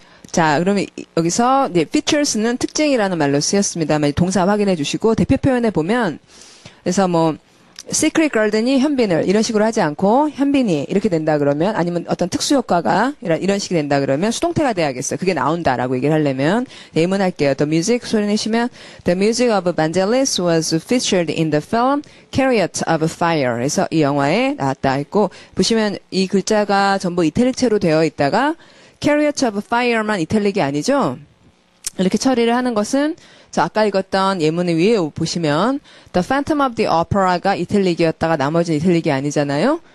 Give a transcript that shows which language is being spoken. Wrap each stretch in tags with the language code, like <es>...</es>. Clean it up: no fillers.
<ko>자, 그러면 여기서 이제 features는 특징이라는 말로 쓰였습니다만 동사 확인해 주시고 대표 표현에 보면 그래서 뭐 secret garden이 현빈을 이런 식으로 하지 않고 현빈이 이렇게 된다 그러면 아니면 어떤 특수 효과가 이런 식이 된다 그러면 수동태가 돼야겠어요. 그게 나온다라고 얘기를 하려면 예문할게요.</ko> <en>The music</en> <ko>소리 내시면</ko> <en>The music of Vangelis was featured in the film Chariot of Fire.</en> <ko>그래서 이 영화에 나왔다 했고 보시면 이 글자가 전부 이탈릭체로 되어 있다가 Chariot of Fire만 이탈릭이 아니죠. 이렇게 처리를 하는 것은 자, 아까 읽었던 예문의 위에 보시면 The Phantom of the Opera가 이탈릭이었다가 나머지는 이탈릭이 아니잖아요.</ko>